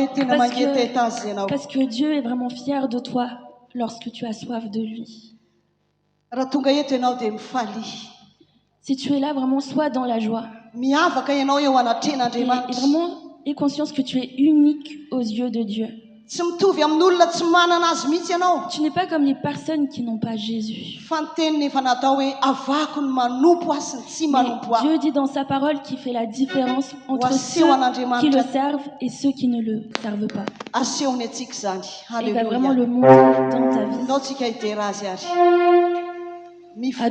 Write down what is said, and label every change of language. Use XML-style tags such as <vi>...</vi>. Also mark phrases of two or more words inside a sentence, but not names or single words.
<fr>Parce que Dieu est vraiment fier de toi lorsque tu as soif de lui.</fr> <mg>raha tonga eto ianao dia mifaly.</mg> <fr>Si tu es là, vraiment, sois dans la joie.</fr> <mg>Miavaka ianao eo</mg> <fr>Et</fr> <mg>anatren'Andriamanitra.</mg> <fr>vraiment, aie conscience que tu es unique aux yeux de Dieu.</fr> <mg>Tsy mitovy amin'olona tsy manana azy mihitsy ianao.</mg> <fr>Tu n'es pas comme les personnes qui n'ont pas Jésus.</fr> <mg>Fa ny teniny efa natao hoe avako ny manompo azy sy ny tsy</mg> <fr>Mais</fr> <mg>manompo ahy.</mg> <fr>Dieu dit dans sa parole qu'il fait la différence entre</fr> <mg>Aseho</mg> <fr>ceux</fr> <mg>an'Andriamanitra.</mg> <fr>qui le servent et ceux qui ne le servent pas.</fr> <mg>Asehony antsika izany.</mg> <fr>Il va vraiment Alléluia. le montrer dans ta vie.</fr> <mg>Naotsika hitera azy ary. Mifaly.</mg>